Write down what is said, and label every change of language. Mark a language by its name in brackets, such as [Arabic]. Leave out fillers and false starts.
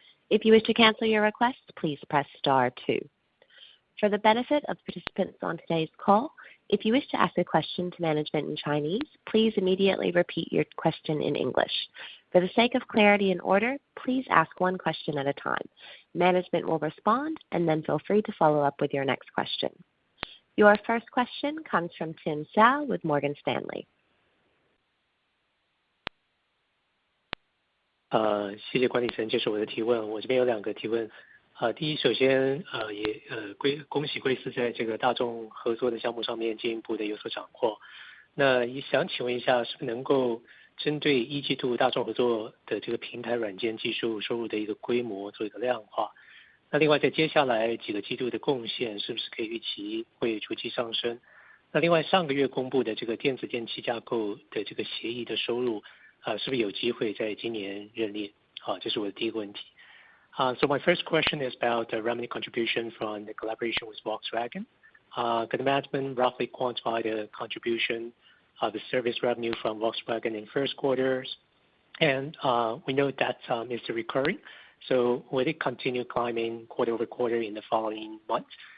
[English] If you wish to cancel your request, please press star two. For the benefit of participants on today's call, if you wish to ask a question to management in Chinese, please immediately repeat your question in English. For the sake of clarity and order, please ask one question at a time. Management will respond, and then feel free to follow up with your next question. Your first question comes from Tim Hsiao with Morgan Stanley. [Chinese] 谢谢管理层接受我的提问。我这边有两个提问。第一，首先恭喜贵司在这个大众合作的项目上面进一步的有所斩获。那也想请问一下，是不是能够针对一季度大众合作的这个平台软件技术收入的一个规模做一个量化？那另外在接下来几个季度的贡献是不是可以预期会逐季上升？那另外上个月公布的这个电子电器架构的这个协议的收入，是不是有机会在今年认列？这是我的第一个问题。 [English] So my first question is about the revenue contribution from the collaboration with Volkswagen. Could the management roughly quantify the contribution of the service revenue from Volkswagen in first quarters? And we know that is recurring, so will it continue climbing quarter over quarter in the following months?